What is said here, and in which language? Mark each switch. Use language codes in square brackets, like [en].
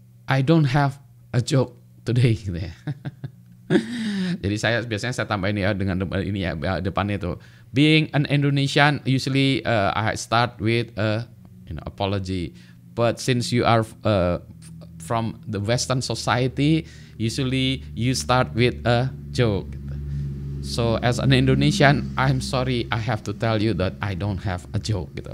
[en] I don't have a joke today [id] gitu ya. Jadi biasanya saya tambahin ya dengan ini ya depannya itu. [en] Being an Indonesian, usually I start with a apology. But since you are from the Western society, usually you start with a joke. So as an Indonesian, I'm sorry, I have to tell you that I don't have a joke [id] gitu.